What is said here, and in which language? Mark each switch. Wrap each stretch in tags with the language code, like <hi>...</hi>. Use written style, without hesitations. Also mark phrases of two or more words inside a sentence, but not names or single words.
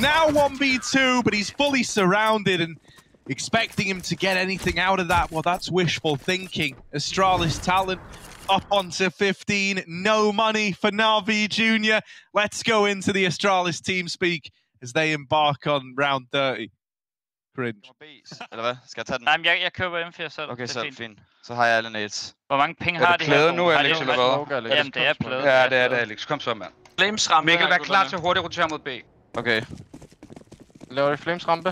<en>Now 1v2, but he's fully surrounded and expecting him to get anything out of that. Well, that's wishful thinking. Astralis talent up onto 15. No money for Navi Jr. Let's go into the Astralis team speak as they embark on round 30. Cringe.</en> <da>Eller hvad? Skal jeg tage den? Nej, men jeg køber M4 selv. Okay, det er så fint. Så har jeg alle nades. Hvor mange penge Er har det de her? plade nu, Alex, Har de eller hvad? nogle- Jamen, det er plade. Ja, det er det, Alex. Kom så, mand. Flames rampe. Mikkel, vær klar til hurtigt rotere mod B. Okay. Laver I Flames rampe?</da>